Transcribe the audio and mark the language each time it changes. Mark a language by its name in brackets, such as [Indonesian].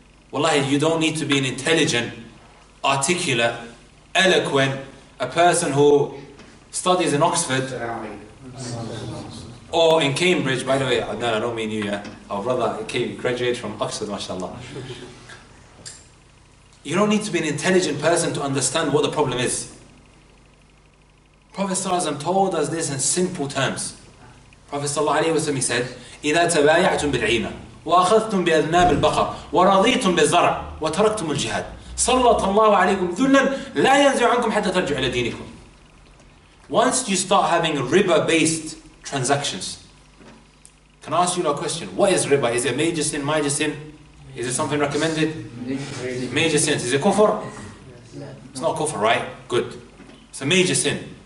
[English] Wallahi, you don't need to be an intelligent, articulate, eloquent, a person who studies in Oxford or in Cambridge. By the way, no, I don't mean you, yeah. Our brother graduated from Oxford, mashallah. You don't need to be an intelligent person to understand what the problem is. Prophet ﷺ told us this in simple terms. Prophet ﷺ, he said, [Arabic] إِذَا تَبَايَعْتُمْ بِالْعِينَ وَأَخَذْتُمْ بِأَذْنَابِ الْبَقَرِ وَرَضِيتُمْ بِالزَّرْعِ وَتَرَكْتُمُ الْجِهَادِ سَلَّطَ اللَّهُ عَلَيْكُمْ ذُلًّا لَا يَنْزِعُ عَنْكُمْ حَتَّى تَرْجِعُوا إِلَى دِينِكُمْ. [English] Once you start having riba-based transactions, can I ask you a question? What is riba? Is it major sin, minor sin? Is it something recommended? Major sins. Is it kufr? It's not kufr, right? Good. It's a major sin.